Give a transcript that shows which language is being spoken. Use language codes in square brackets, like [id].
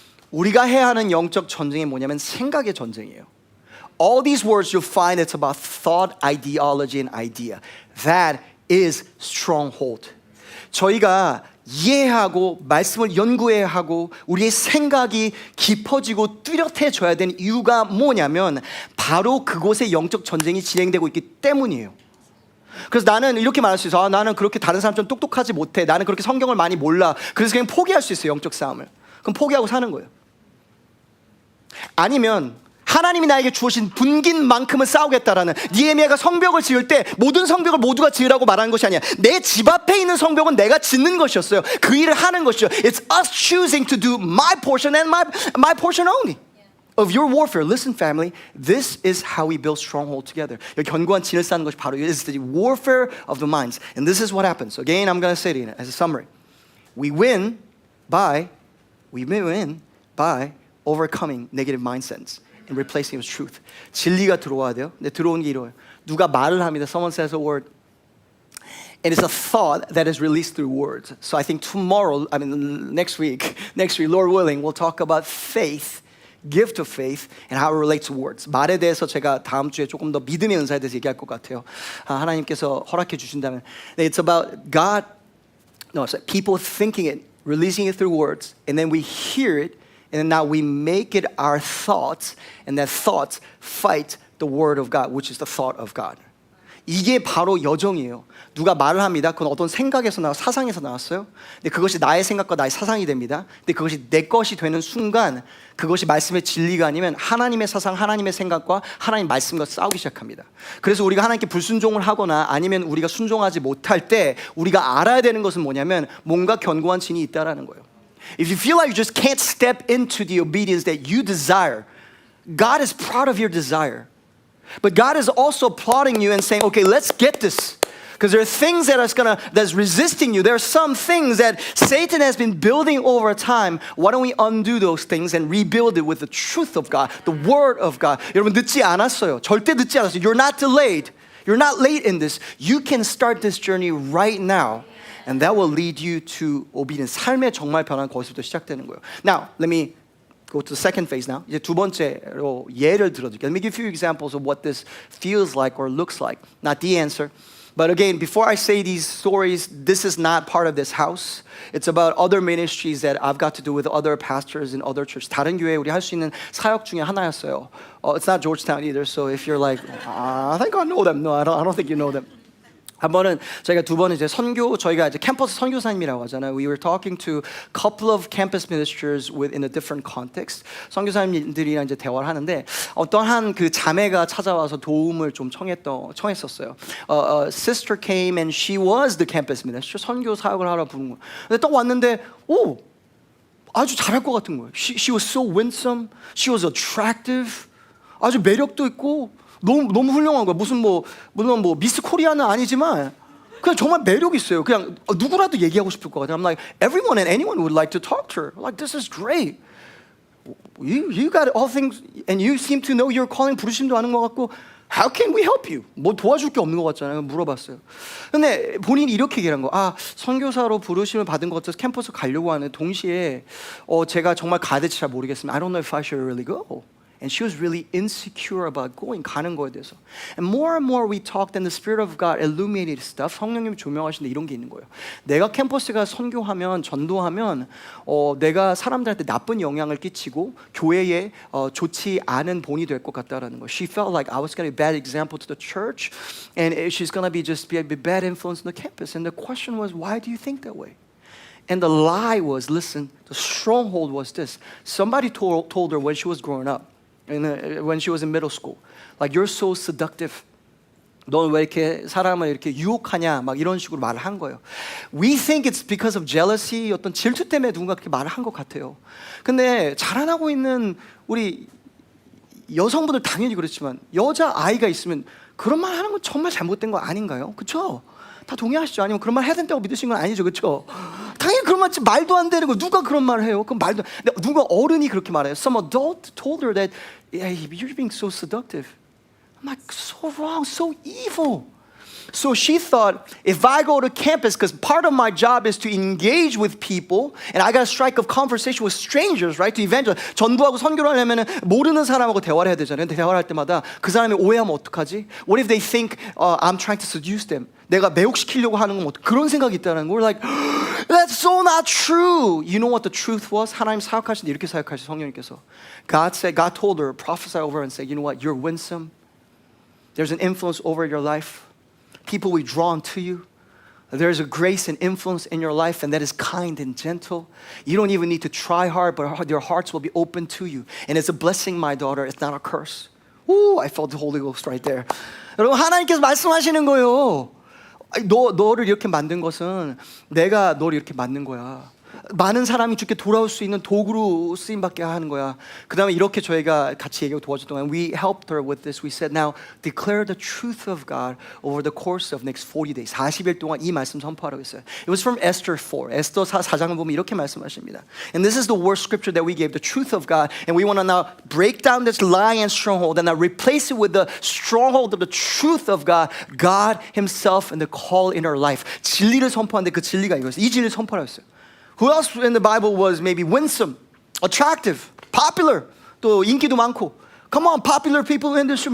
[ko] 우리가 해야 하는 영적 전쟁이 뭐냐면 생각의 전쟁이에요. [en] All these words you'll find it's about thought, ideology, and idea. That is stronghold. [ko] 저희가 이해하고 말씀을 연구해야 하고 우리의 생각이 깊어지고 뚜렷해져야 되는 이유가 뭐냐면 바로 그곳에 영적 전쟁이 진행되고 있기 때문이에요. 그래서 나는 이렇게 말할 수 있어. 나는 그렇게 다른 사람처럼 똑똑하지 못해. 나는 그렇게 성경을 많이 몰라. 그래서 그냥 포기할 수 있어요, 영적 싸움을. 그럼 포기하고 사는 거예요. 아니면 하나님이 나에게 주신 분긴 만큼은 싸우겠다라는, 니에미야가 성벽을 지을 때 모든 성벽을 모두가 지으라고 말하는 것이 아니야. 내 집 앞에 있는 성벽은 내가 짓는 것이었어요. 그 일을 하는 것이죠. [en] It's us choosing to do my portion and my portion only of your warfare. Listen, family, this is how we build stronghold together. [ko] 여기 견고한 진을 쌓는 것이 바로 [en] is the warfare of the minds. And this is what happens. Again, I'm going to say it as a summary. We win by We may win by overcoming negative mindsets and replacing it with truth. [ko] 진리가 들어와야 돼요. 근데 들어오는 게 이래요. 누가 말을 합니다. [en] Someone says a word. And it's a thought that is released through words. So I think tomorrow, next week, Lord willing, we'll talk about faith, gift of faith, and how it relates to words. [ko] 말에 대해서 제가 다음 주에 조금 더 믿음의 은사에 대해서 얘기할 것 같아요. 하나님께서 허락해 주신다면. [en] It's about God, it's people thinking it, releasing it through words, and then we hear it, and then now we make it our thoughts, and that thoughts fight the word of God, which is the thought of God. [ko] 이게 바로 여정이에요. 누가 말을 합니다. 그건 어떤 생각에서 나와 사상에서 나왔어요. 근데 그것이 나의 생각과 나의 사상이 됩니다. 근데 그것이 내 것이 되는 순간 그것이 말씀의 진리가 아니면 하나님의 사상, 하나님의 생각과 하나님 말씀과 싸우기 시작합니다. 그래서 우리가 하나님께 불순종을 하거나 아니면 우리가 순종하지 못할 때 우리가 알아야 되는 것은 뭐냐면 뭔가 견고한 진이 있다라는 거예요. [en] If you feel like you just can't step into the obedience that you desire, God is proud of your desire. But God is also applauding you and saying, okay, let's get this. Because there are things that's resisting you. There are some things that Satan has been building over time. Why don't we undo those things and rebuild it with the truth of God, the word of God. [ko] 여러분 늦지 않았어요. 절대 늦지 않았어요. [en] You're not delayed. You're not late in this. You can start this journey right now. And that will lead you to obedience. [ko] 삶의 정말 변화는 거기서부터 시작되는 거예요. [en] Now, let me go to the second phase now. [ko] 이제 두 번째로 예를 들어드릴게요. [en] Let me give you examples of what this feels like or looks like. Not the answer. But again, before I say these stories, this is not part of this house. It's about other ministries that I've got to do with other pastors in other churches. [ko] 다른 교회에 우리 할 수 있는 사역 중에 하나였어요. [en] It's not Georgetown either. So if you're like, I think I know them. No, I don't think you know them. [ko] 한 번은 저희가 두 번은 이제 저희가 이제 캠퍼스 선교사님이라고 하잖아요. [en] We were talking to a couple of campus ministers within a different context. [ko] 선교사님들이랑 이제 대화를 하는데 어떤 한 그 자매가 찾아와서 도움을 좀 청했었어요. [en] Sister came and she was the campus minister. [ko] 선교 사역을 하러 부른 거예요. 근데 딱 왔는데 아주 잘할 것 같은 거예요. [en] She was so winsome. She was attractive. [ko] 아주 매력도 있고. 너무 훌륭한 거야. 물론 미스 코리아는 아니지만 그냥 정말 매력 있어요. 그냥 누구라도 얘기하고 싶을 것 같아요. [en] I'm like everyone and anyone would like to talk to her. Like this is great. You got all things and you seem to know your calling. [ko] 부르심도 아는 것 같고 [en] How can we help you? [ko] 뭐 도와줄 게 없는 것 같잖아요. 물어봤어요. 근데 본인이 이렇게 얘기한 거. 선교사로 부르심을 받은 것 같아서 캠퍼스 가려고 하는 동시에 제가 정말 가야 될지 잘 모르겠습니다. [en] I don't know if I should really go. And she was really insecure about going, [ko] 가는 거에 대해서. [en] And more we talked and the Spirit of God illuminated stuff. [ko] 성령님이 조명하시는데 이런 게 있는 거예요. 내가 캠퍼스가 선교하면, 전도하면 내가 사람들한테 나쁜 영향을 끼치고 교회에 좋지 않은 본이 될 것 같다라는 거예요. [en] She felt like I was going to be a bad example to the church and she's going to be a bad influence on the campus. And the question was, why do you think that way? And the lie was, listen, the stronghold was this. Somebody told her when she was growing up, when she was in middle school, like you're so seductive. [ko] 넌 왜 이렇게 사람을 이렇게 유혹하냐? 막 이런 식으로 말을 한 거예요. [en] We think it's because of jealousy, [ko] 어떤 질투 때문에 누군가 그렇게 말을 한 것 같아요. 근데 자라나고 있는 우리 여성분들 당연히 그렇지만 여자 아이가 있으면 그런 말 하는 건 정말 잘못된 거 아닌가요? 그렇죠? 다 동의하시죠? 아니면 그런 말 해야 된다고 믿으신 건 아니죠, 그렇죠? 당연히 그런 말도 안 되는 거 누가 그런 말을 해요? 그럼 누가 어른이 그렇게 말해요? [en] Some adult told her that you're being so seductive. I'm like, so wrong, so evil. So she thought, if I go to campus, because part of my job is to engage with people, and I got to strike up conversation with strangers, right? To evangelize. [ko] 전도하고 선교를 하려면 모르는 사람하고 대화를 해야 되잖아요. 근데 대화를 할 때마다 그 사람이 오해하면 어떡하지? [en] What if they think I'm trying to seduce them? [ko] 내가 매혹시키려고 하는 건 그런 생각이 있다는 거. [en] We're like, that's so not true. You know what the truth was? [ko] 하나님 사역하실 때 이렇게 사역하시 성령님께서. [en] God told her, prophesy over her and say, you know what? You're winsome. There's an influence over your life. People will be drawn to you. There's a grace and influence in your life, and that is kind and gentle. You don't even need to try hard, but your hearts will be open to you. And it's a blessing, my daughter. It's not a curse. Ooh, I felt the Holy Ghost right there. [ko] 여러분, 하나님께서 말씀하시는 거예요. 너를 이렇게 만든 것은 내가 너를 이렇게 만든 거야. 많은 사람이 주께 돌아올 수 있는 도구로 쓰임받게 하는 거야. 그 다음에 이렇게 저희가 같이 얘기하고 도와줬던 거야. [en] We helped her with this. We said, now declare the truth of God over the course of next 40 days. [ko] 40일 동안 이 말씀 선포하라고 했어요. [en] It was from Esther 4. [ko] 에스더 4장을 보면 이렇게 말씀하십니다. [en] And this is the word scripture that we gave, the truth of God. And we want to now break down this lie and stronghold and now replace it with the stronghold of the truth of God, God himself and the call in our life. [ko] 진리를 선포하는데 그 진리가 이거였어요. 이 진리를 선포하라고 했어요. [en] Who else in the Bible was maybe winsome, attractive, popular, [ko] 또 인기도 많고. [en] Come on, popular people in this room.